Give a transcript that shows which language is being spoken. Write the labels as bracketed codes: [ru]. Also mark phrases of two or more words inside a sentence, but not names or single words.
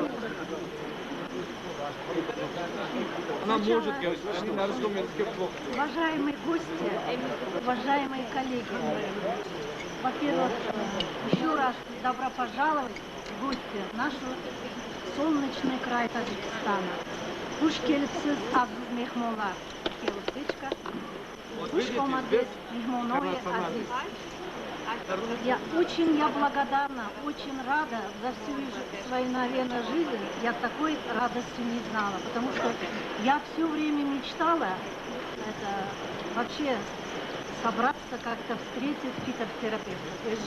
[ru] Она может говорить, они на русском языке плохо. Уважаемые гости, уважаемые коллеги, во-первых, еще раз добро пожаловать в гости в наш солнечный край Таджикистана. [uz] Хуш келипсиз азиз мehmonlar. Келипсичка. [tg] Хуш омадез мehmonoy азиз. [ru] Я благодарна, очень рада за всю свою, наверное, жизнь. Я такой радости не знала, потому что я все время мечтала вообще собраться, как-то встретить фитотерапевта.